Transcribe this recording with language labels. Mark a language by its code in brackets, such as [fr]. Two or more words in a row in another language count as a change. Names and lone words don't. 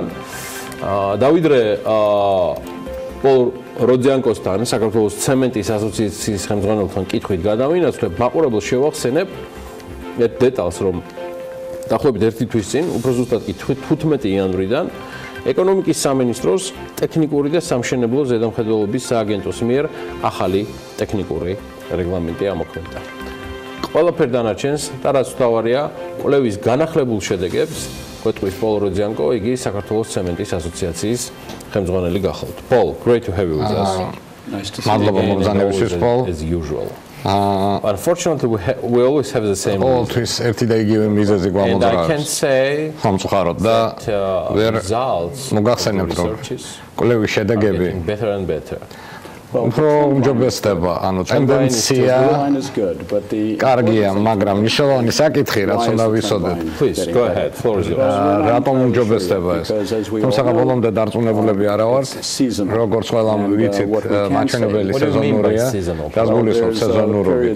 [ka] დავიდრე პოლ როძიანკოსთან, საქართველოს ცემენტის ასოციაციის ხელმძღვანელთან კითხვით გადავინაცვლებ, მაყურებელს შევახსენებ ერთ დეტალს, რომ დაახლოებით 1 თვის წინ, უფრო ზუსტად კი 15 იანვრიდან ეკონომიკის სამინისტროს ტექნიკური და სამშენებლო ზედამხედველობის სააგენტოს მიერ ახალი ტექნიკური რეგლამენტი ამოქმედდა. ყველაფერ დანარჩენს და რაც თავარია, კვლევის განახლებულ შედეგებს გვეტყვის პოლ როძიანკო, იგი საქართველოს ცემენტის ასოციაციის ხელმძღვანელი გახავთ. [en] Paul, great to have you with us. Nice to see you again, Paul. As usual. Unfortunately, we always have the same [ka] ყოველთვის ერთი და იგივე მიზეზი გვამოძრაობს. [en] And I can say [ka] სამწუხაროდ და ვერ მოგახსენებთ, რომ კვლევის შედეგები [en] better and better. [ka] უფრო უმჯობესდება, ანუ ტენდენცია კარგია, მაგრამ მნიშვნელოვანი საკითხი რაც უნდა ვიცოდეთ. რატომ უმჯობესდება ეს? თუმცა ბოლომდე დარწმუნებულები არა ვართ, როგორც ყველამ ვიცით, მაჩვენებელი სეზონურია, გასგულისხმობ სეზონურობით.